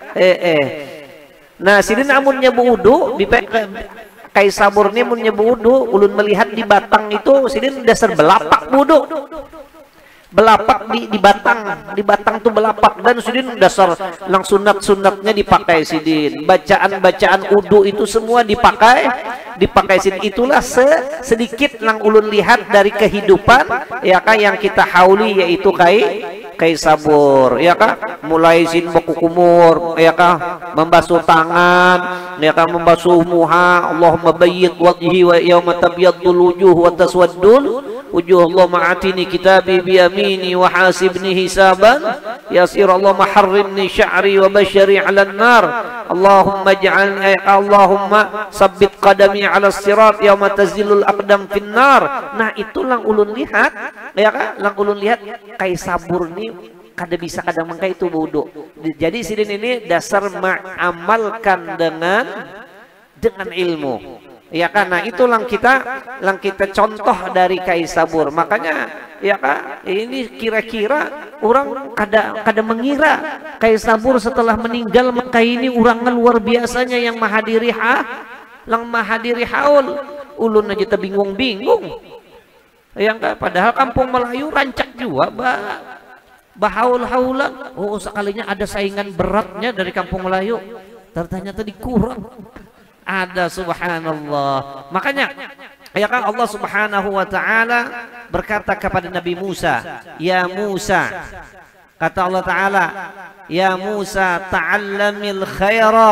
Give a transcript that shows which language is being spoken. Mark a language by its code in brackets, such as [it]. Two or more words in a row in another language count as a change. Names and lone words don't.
[bjn] nah sidin amunnya beudu Kai Sabur ini amunnya beudu ulun melihat di Batang itu sidin dasar belapak beudu, belapak di Batang tuh belapak, dan sidin dasar lang sunatnya dipakai sidin, bacaan udu itu semua dipakai sidin. Itulah sedikit lang ulun lihat dari kehidupan ya kah yang kita hauli, yaitu Kai Sabur ya kah, mulai sin bakukumur ya kah, membasuh tangan ya kah, membasuh muha, [ar] اللهم بيض وجهي يوم تبيض وجوه وتسود وجوه، اللهم آتني كتابي بيميني وحاسبني حسابا يسيرا، اللهم حرم شعري وبشري على النار، اللهم اجعلني اللهم ثبت قدمي على الصراط يوم تزل الأقدام في النار. [bjn] Nah, itu lang ulun lihat ya kah, lang ulun lihat Kai Sabur ni kada bisa kadang mangka itu bodoh. Jadi sidin ini dasar mengamalkan dengan ilmu. Ya kan, nah itu lang kita contoh dari Kai Sabur. Makanya ya kan, ini kira-kira orang kada mengira Kai Sabur setelah meninggal, maka ini orang luar biasanya yang mahadiri haul. Ulun aja bingung-bingung. Yang kan, padahal kampung Melayu rancak juga bahaul-haulan. Oh, sekalinya ada saingan beratnya dari kampung Melayu, ternyata dikurang. Ada, subhanallah. Makanya ya kan, Allah [ar] سبحانه وتعالى [bjn] berkata kepada Nabi Musa, [ar] "يا موسى," [bjn] kata Allah taala, [ar] "يا موسى تعلم الخير."